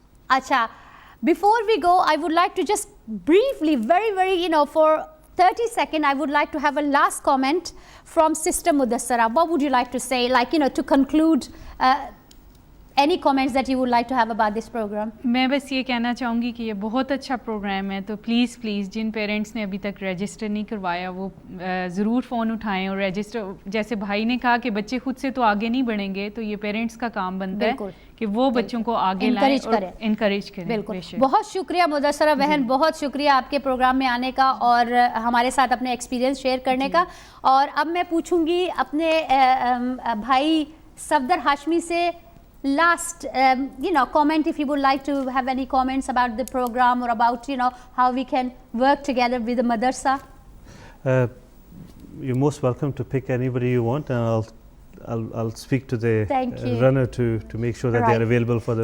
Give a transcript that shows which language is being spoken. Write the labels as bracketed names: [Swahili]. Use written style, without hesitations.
[Hindi] Acha, [English] before we go, I would like to just briefly, very, for 30 seconds, I would like to have a last comment from Sister Mudassira. What would you like to say, to conclude any comments that you would like to have about this program? [Hindi] मैं बस ये कहना चाहूँगी कि ये बहुत अच्छा programme है, तो प्लीज़ जिन पेरेंट्स ने अभी तक रजिस्टर नहीं करवाया वो ज़रूर फ़ोन उठाएं और रजिस्टर. जैसे भाई ने कहा कि बच्चे खुद से तो आगे नहीं बढ़ेंगे, तो ये पेरेंट्स का काम बनता है कि वो बच्चों को आगे लाएं और इनकरेज करें. बिल्कुल. बहुत शुक्रिया मुदस्सरा बहन, बहुत शुक्रिया आपके प्रोग्राम में आने का और हमारे साथ अपने एक्सपीरियंस शेयर करने का. और अब मैं पूछूंगी अपने भाई सफदर हाशमी से [English] last comment, if you would like to have any comments about the program or about how we can work together with the madrasa. You're most welcome to pick anybody you want, and I'll speak to the runner to make sure that they are available for the.